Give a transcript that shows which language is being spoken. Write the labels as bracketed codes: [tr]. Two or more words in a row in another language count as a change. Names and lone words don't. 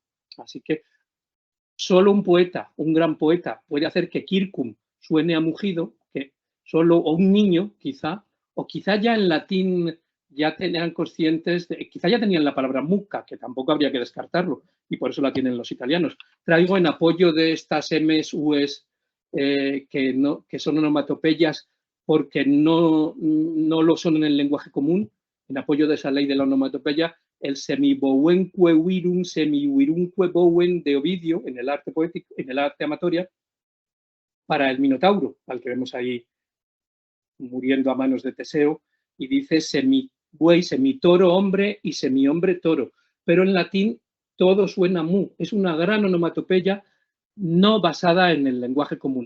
[es] Así que solo un poeta, un gran poeta, puede hacer que Circum suene a mugido, que solo o un niño, quizá, o quizá ya en latín ya tenían conscientes, quizá ya tenían la palabra mucca, que tampoco habría que descartarlo, y por eso la tienen los italianos. Traigo en apoyo de estas M's, U's, que son onomatopeyas porque no lo son en el lenguaje común, en apoyo de esa ley de la onomatopeya, el [la] semibowenque virum, semivirumque bowen [es] de Ovidio, en el arte poético, en el arte amatoria, para el Minotauro, al que vemos ahí muriendo a manos de Teseo, y dice semibuey, semitoro hombre y semihombre toro. Pero en latín todo suena mu, es una gran onomatopeya no basada en el lenguaje común.